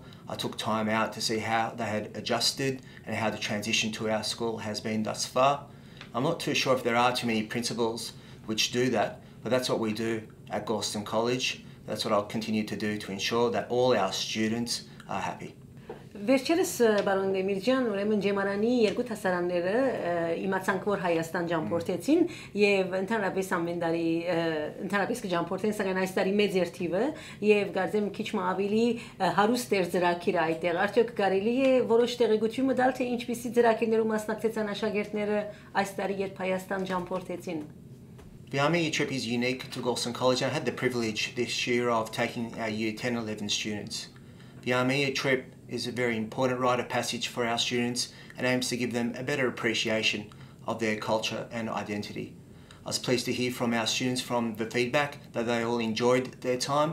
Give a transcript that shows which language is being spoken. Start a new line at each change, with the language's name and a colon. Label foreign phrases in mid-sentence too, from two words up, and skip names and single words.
English: I took time out to see how they had adjusted and how the transition to our school has been thus far. I'm not too sure if there are too many principals which do that, but that's what we do at Galstaun College. That's what I'll continue to do to ensure that all our students are happy.
Armenian: Վերջերս բարոն Դեմիրջյան, ուրեմն ջեմարանի երկու հասարանները իմացանք որ Հայաստան ջամփորդեցին եւ ընդհանրապես ամեն տարի ընդհանրապես կջամփորդեն, սակայն այս տարի մեծ էր թիվը եւ գարձեմ քիչ մ ավելի հարուստ էր ծրագիրը այդտեղ։ Արդյոք կարելի է որոշ տեղեկություն տալ թե ինչպիսի ծրագիրներում մասնակցեցան աշակերտները այս տարի երբ Հայաստան ջամփորդեցին։
English: The Armenia trip is unique to Galstaun College. I had the privilege this year of taking our Year 10-11 students. The Armenia trip is a very important rite of passage for our students and aims to give them a better appreciation of their culture and identity. I was pleased to hear from our students from the feedback that they all enjoyed their time.